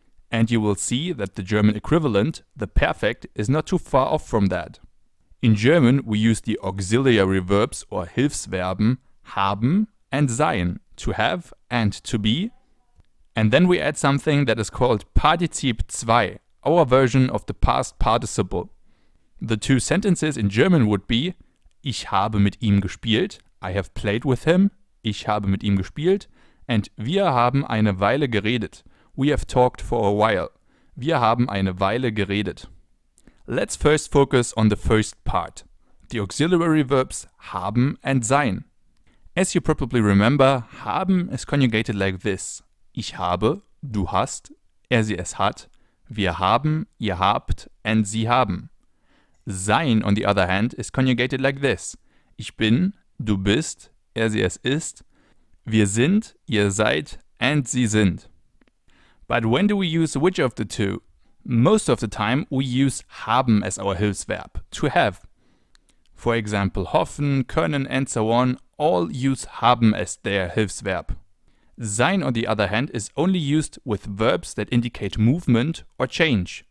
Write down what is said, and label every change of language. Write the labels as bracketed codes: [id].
[en] And you will see that the German equivalent, the Perfekt, is not too far off from that. In German, we use the auxiliary verbs or Hilfsverben haben and sein, to have and to be. And then we add something that is called Partizip 2, our version of the past participle. The two sentences in German would be [de] Ich habe mit ihm gespielt, [en] I have played with him, [de] ich habe mit ihm gespielt, and wir haben eine Weile geredet, [en] we have talked for a while, [de] wir haben eine Weile geredet. [en] Let's first focus on the first part, the auxiliary verbs haben and sein. As you probably remember, haben is conjugated like this. [de] Ich habe, du hast, sie es hat, wir haben, ihr habt, and sie haben. [en] Sein, on the other hand, is conjugated like this. [de] Ich bin, du bist, sie es ist, wir sind, ihr seid, and sie sind. [en] But when do we use which of the two? Most of the time we use haben as our Hilfsverb, to have. For example, hoffen, können, and so on all use haben as their Hilfsverb. Sein, on the other hand, is only used with verbs that indicate movement or change.